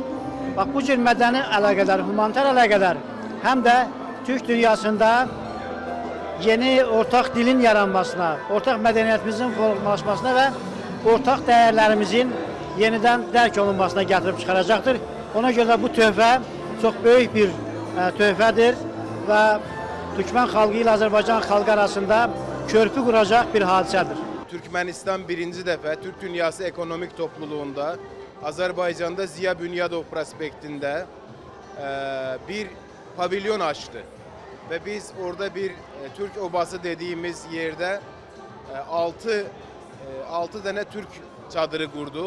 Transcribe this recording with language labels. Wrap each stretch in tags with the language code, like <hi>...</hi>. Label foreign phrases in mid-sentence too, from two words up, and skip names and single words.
<az>Bax, bu cür mədəni əlaqələr, humanitar əlaqələr həm də Türk dünyasında yeni ortaq dilin yaranmasına, ortaq mədəniyyətimizin formalaşmasına və ortaq dəyərlərimizin yenidən dərk olunmasına gətirib çıxaracaqdır. Ona görə bu töhfə çox böyük bir töhfədir və Türkmen xalqı ilə Azərbaycan xalqı arasında körpü quracaq bir hadisədir.</az> <tr>Türkmenistan birinci defa Türk Dünyası Ekonomik Topluluğunda Azerbaycan'da Ziya Bünyadov prospektinde bir pavilyon açtı. Ve biz orada bir Türk obası dediğimiz yerde 6 tane Türk çadırı kurduk.</tr>